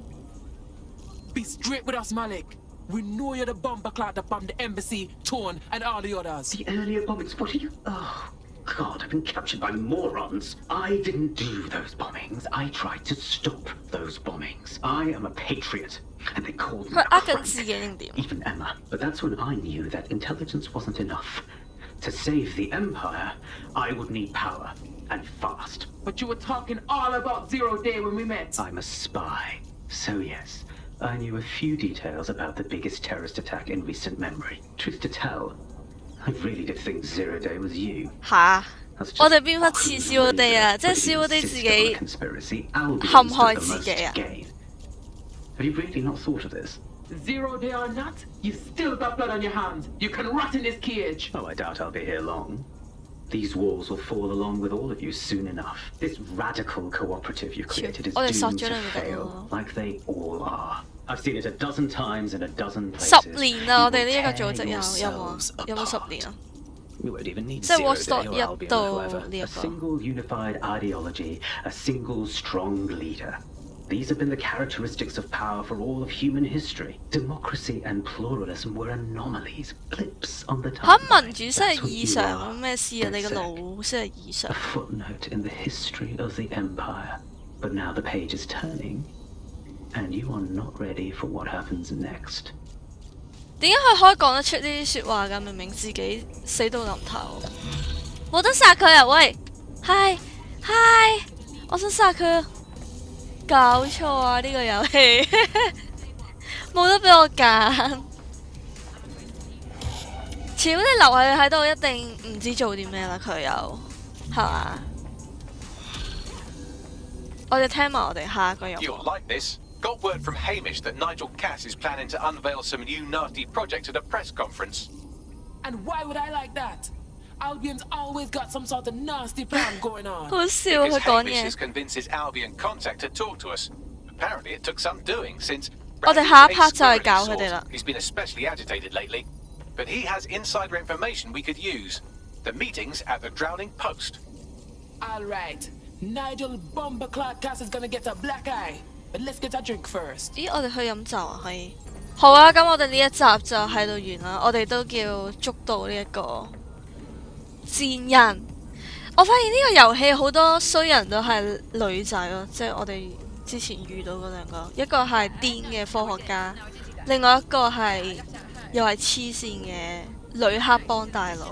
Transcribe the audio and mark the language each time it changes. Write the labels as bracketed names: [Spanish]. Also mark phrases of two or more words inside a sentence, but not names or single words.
[English] Be straight with us, Malik. We know you're the bomber clot that bombed the embassy, Torn, and all the others. The earlier bombings, what are you... Oh, God, I've been captured by morons. I didn't do those bombings. I tried to stop those bombings. I am a patriot, and they called me [Cantonese] 佢 [English] a [Cantonese] 呃緊 [English] crank. [Cantonese] 自己定點？ [English] Even Emma. But that's when I knew that intelligence wasn't enough. To save the Empire, I would need power, and fast. But you were talking all about Zero Day when we met. I'm a spy. So yes, I knew a few details about the biggest terrorist attack in recent memory. Truth to tell, I really did think Zero Day was you. [Cantonese] 吓！ [English] That's [Cantonese] 我 [English] just [Cantonese] 哋邊忽似少我哋啊？即係 [English] But if [Cantonese] 少 [English] you [Cantonese] 我哋 [English] insist [Cantonese] 自 [English] on a [Cantonese] 己 [English] conspiracy, I'll be [Cantonese] 陷 [English] the [Cantonese] 害 [English] most [Cantonese] 自己啊！ [English] gay. Have you really not thought of this? 0 day or not, you still got blood on your hands. You can rot in this cage. Oh, I doubt I'll be here long. These walls will fall along with all of you soon enough. This radical cooperative you created is doomed to fail, like they all are. I've seen it a dozen times in a dozen places. [Cantonese] 10 年啦，我哋呢一個組織有冇10年啊？ [English] We won't even need [Cantonese] 即係 [English] Zero Watch Day Dogs or 1 Albion [Cantonese] 到 [English] or whoever. [Cantonese] 呢一 [English] A [Cantonese] 個。 [English] single unified ideology, a single strong leader. These have been the characteristics of power for all of human history. Democracy and pluralism were anomalies, blips on the [Cantonese] 嚇 [English] timeline. [Cantonese] 民主先係 [English] That's what [Cantonese] 異 [English] you [Cantonese] 常 [English] are, [Cantonese] 咩事啊？你個 [English] DedSec. [Cantonese] 腦先係異常 [English] A。footnote in the history of the Empire. But now the page is turning, and you are not ready for what happens next. [Cantonese] 點解佢可以講得出呢啲説話㗎？明明自己死到臨頭，冇得殺佢啊！喂，嗨，我想殺佢啊！搞錯啊！呢個遊戲冇得俾我揀。超你留佢喺度，一定唔知做啲咩啦。佢又係嘛？我哋聽埋我哋下一個任務。 [English] You'll like this. Got word from Hamish that Nigel Cass is planning to unveil some new nasty project at a press conference. And why would I like that? Albion's always got some sort of nasty plan going on. [Cantonese] 好笑 [English] Because [Cantonese] 佢講 [English] Hamish [Cantonese] 嘢 [English] has。convinced his Albion contact to talk to us. Apparently it took some doing since [Cantonese] 我哋下一 part 就係搞佢哋啦。 [English] He's been especially agitated lately. But he has insider information we could use. The meeting's at the Drowning Post. All right. Nigel Bomberclad Cass is gonna get a black eye. But let's get a drink first. [Cantonese] 咦，我哋去飲酒啊？可以。好啊，咁我哋呢一集就喺度完啦。我哋都叫捉到呢一個賤人。我發現呢個遊戲好多衰人都係女仔咯，即係我哋之前遇到嗰兩個，一個係癲嘅科學家，另外一個係又係黐線嘅女黑幫大佬。